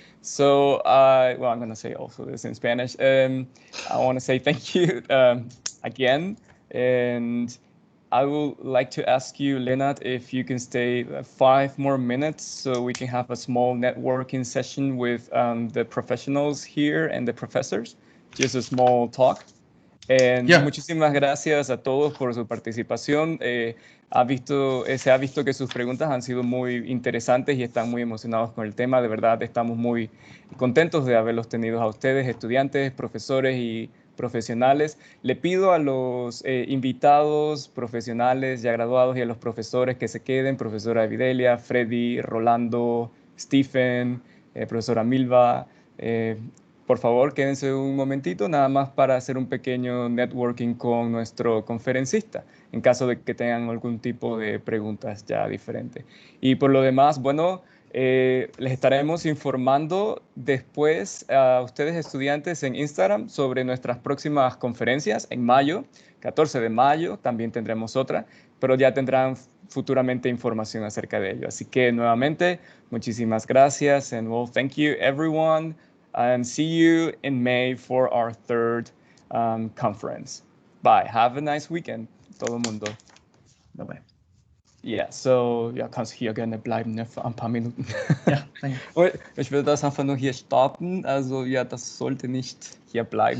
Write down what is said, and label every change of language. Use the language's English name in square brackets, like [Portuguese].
[English] So, well, I'm going to say also this in Spanish. I want to say thank you again, and I would like to ask you, Lennart, if you can stay 5 more minutes so we can have a small networking session with the professionals here and the professors. Just a small talk. Yeah. [Spanish] Muchísimas gracias a todos por su participación. Se ha visto que sus preguntas han sido muy interesantes y están muy emocionados con el tema. De verdad, estamos muy contentos de haberlos tenido a ustedes, estudiantes, profesores y profesionales. Le pido a los invitados profesionales ya graduados y a los profesores que se queden, profesora Videlia, Freddy, Rolando, Stephen, profesora Milva, por favor, quédense un momentito nada más para hacer un pequeño networking con nuestro conferencista, en caso de que tengan algún tipo de preguntas ya diferentes. Y por lo demás, bueno, les estaremos informando después a ustedes estudiantes en Instagram sobre nuestras próximas conferencias en mayo, 14 de mayo, también tendremos otra, pero ya tendrán futuramente información acerca de ello. Así que nuevamente, muchísimas gracias [English] and well, thank you everyone. And see you in May for our third conference. Bye. Have a nice weekend, [Spanish] todo mundo. [English] Bye-bye. [German] Ja, so, ja, kannst hier gerne bleiben, ne, für ein paar Minuten. Ja, danke. Ich will das einfach nur hier starten. Also, ja, das sollte nicht hier bleiben.